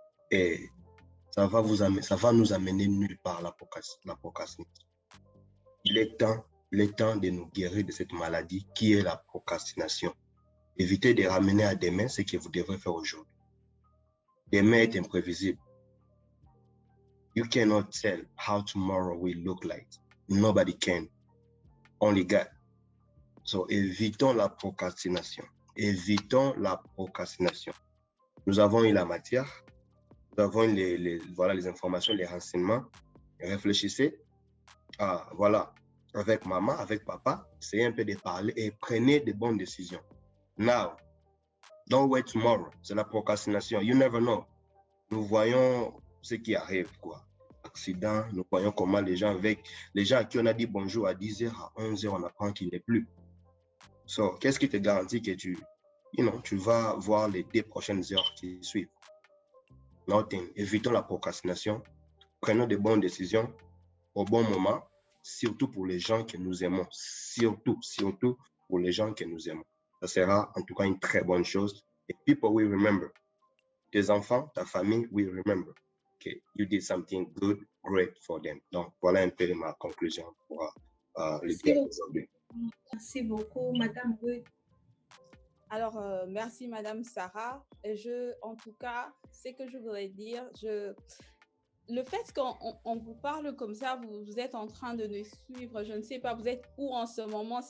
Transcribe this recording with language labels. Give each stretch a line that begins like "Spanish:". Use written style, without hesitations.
French: Et ça va nous amener nulle part la procrastination. Il est temps de nous guérir de cette maladie qui est la procrastination. Évitez de ramener à demain ce que vous devrez faire aujourd'hui. Demain est imprévisible.
English: You cannot tell how tomorrow will look like. Nobody can.
French: on les gagne. So, évitons la procrastination. Évitons la procrastination. Nous avons eu la matière, nous avons voilà, les informations, les renseignements. Réfléchissez, voilà, avec maman, avec papa, essayez un peu de parler et prenez de bonnes décisions.
English: Now, don't wait tomorrow.
French: C'est la procrastination.
English: You never know.
French: Nous voyons ce qui arrive, quoi. Accident, nous voyons comment les gens à qui on a dit bonjour à 10h, à 11h, on apprend qu'il n'est plus. So, qu'est-ce qui te garantit que tu vas voir les 2 prochaines heures qui suivent?
English: Nothing.
French: Évitons la procrastination. Prenons de bonnes décisions au bon moment, surtout pour les gens que nous aimons. Surtout pour les gens que nous aimons. Ça sera en tout cas une très bonne chose.
English: Et people will remember.
French: Tes enfants, ta famille
English: will remember. Okay, you did something good, great for them.
French: Donc, voilà un peu ma conclusion pour le dire aujourd'hui. Merci beaucoup, Madame Ruth. Alors, merci, Madame Sarah. Et en tout cas, ce que je voudrais dire, le fait qu'on vous parle comme ça, vous êtes en train de nous suivre, je ne sais pas, vous êtes où en ce moment?